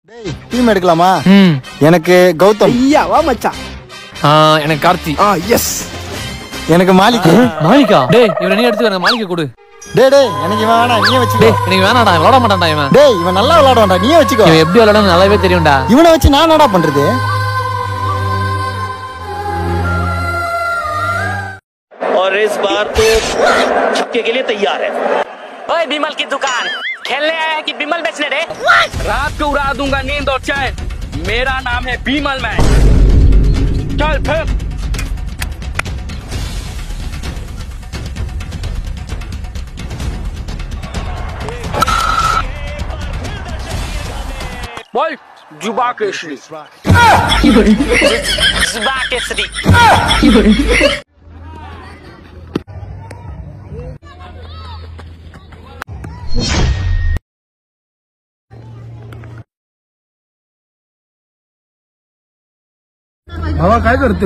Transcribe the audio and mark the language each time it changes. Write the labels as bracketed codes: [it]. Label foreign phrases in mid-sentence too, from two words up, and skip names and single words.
[ta] டீம் எடுக்கலாமா? எனக்கு கௌதம். ஐயா வா மச்சான். எனக்கு கார்த்தி. எஸ். எனக்கு மாலிக். மாலிகா? டேய் இவனை நீ எடுத்து எனக்கு மாலிகை கொடு. டேய் எனக்கு இவன் வேணாம், நீயே வச்சுக்கோ. டேய் எனக்கு வேணாடா, விளையாட மாட்டான்டா இவன். டேய் இவன் நல்லா விளையாடுவான்டா, நீயே வச்சுக்கோ. இவன் எப்படி விளையாடணும் நல்லாவே தெரியும்டா. இவனை வச்சு நான் என்னடா பண்றது? [hi] और इस बार तो छक्के के लिए तैयार है। ओए बिमल की दुकान खेलने आया है कि बिमल बेचने रे? रात को उड़ा दूंगा नींद और चैन। मेरा नाम है बिमल मैन। चल फिर। बोल जुबा केसरी। जुबा केसरी। [mr] भावा काय करतोय?